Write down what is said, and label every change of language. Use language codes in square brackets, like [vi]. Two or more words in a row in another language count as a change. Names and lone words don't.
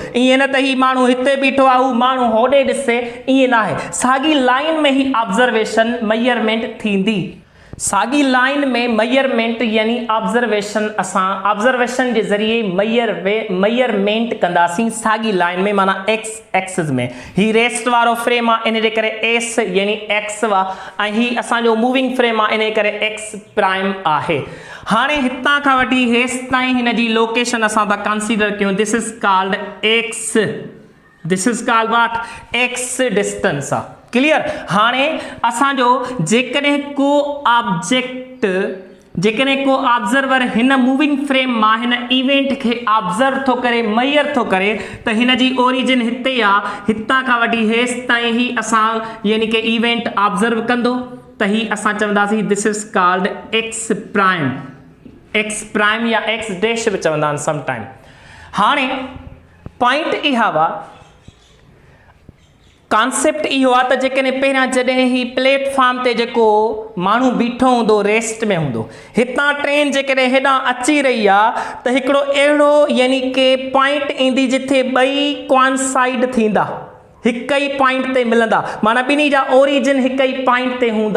[sd] ईअं न त ही माण्हू हिते बीठो आहे हू माण्हू होॾे ॾिसे, ईअं न आहे, साॻी लाइन में ही [en] observation measurement [sd] थींदी। साॻी लाइन में मेजरमेंट यानी ऑब्ज़र्वेशन, असां ऑब्ज़र्वेशन जे ज़रिए मेजरमेंट कंदासीं साॻी लाइन में, माना [en] X axis [sd] में। ही रेस्ट वारो फ्रेम आहे, इन जे करे एस यानी एक्स वा, ऐं ही असांजो [en] moving frame [sd] आहे, इन जे करे [en] X prime [sd] आहे। हाणे हितां खां वठी हेसि ताईं हिन जी लोकेशन असां था कंसीडर कयूं, [en] This is called X, this is called what, X distance आहे। क्लियर? हाणे असांजो जेकॾहिं को ऑब्जेक्ट, जेकॾहिं को ऑब्ज़र्वर हिन moving frame मां हिन इवेंट खे ऑब्ज़र्व थो करे, मेजर थो करे, त हिन जी ओरिजिन हिते आहे, हितां खां वठी हेसि ताईं ही असां यानी कि इवेंट ऑब्ज़र्व कंदो, त ही असां चवंदासीं this is called X prime, X prime, एक्स प्राइम या X dash बि चवंदा आहिनि समटाइम। हाणे पॉइंट इहा हुआ, कॉन्सेप्ट इहो आहे त जेकॾहिं पहिरियां जॾहिं ही प्लेटफॉर्म ते जेको माण्हू बीठो हूंदो रेस्ट में हूंदो, हितां ट्रेन जेकॾहिं हेॾां अची रही आहे त हिकिड़ो अहिड़ो यानी कि पॉइंट ईंदी जिथे ॿई कॉन्साइड थींदा, हिक ई पॉइंट ते मिलंदा, माना ॿिन्ही जा ओरिजिन हिक ई पॉइंट ते हूंदा।